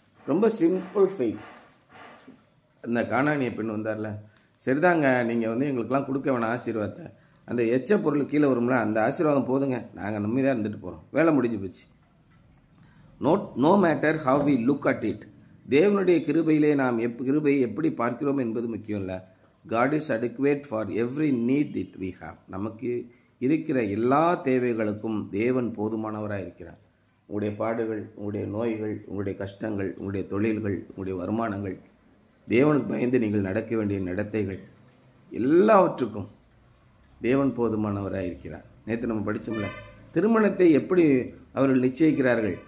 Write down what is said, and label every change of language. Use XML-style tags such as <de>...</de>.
<ta>ரொம்ப simple faith. அந்த கானானிய பெண் வந்தார்ல, சரிதாங்க, நீங்கள் எங்களுக்கெல்லாம் கொடுக்க வேணாம் ஆசீர்வாதத்தை, அந்த எச்ச பொருள் கீழே வரும்ல, அந்த ஆசீர்வாதம் போதுங்க, நாங்கள் நம்மதான் இருந்துட்டு போகிறோம், வேலை முடிஞ்சு போச்சு.</ta> <en>No matter how we look at it.</en> <ta>தேவனுடைய கிருபையிலே நாம் கிருபையை எப்படி பார்க்கிறோம் என்பது முக்கியம் இல்லை.</ta> <en>God is adequate for every need that we have.</en> <ta>நமக்கு இருக்கிற எல்லா தேவைகளுக்கும் தேவன் போதுமானவராக இருக்கிறார். உங்களுடைய பாடுகள், உங்களுடைய நோய்கள், உங்களுடைய கஷ்டங்கள், உங்களுடைய தொழில்கள், உங்களுடைய வருமானங்கள், தேவனுக்கு பயந்து நீங்கள் நடக்க வேண்டிய நடத்தைகள், எல்லாவற்றுக்கும் தேவன் போதுமானவராக இருக்கிறார். நேற்று நம்ம படித்தோம்ல, திருமணத்தை எப்படி அவர்கள் நிச்சயிக்கிறார்கள்?</ta>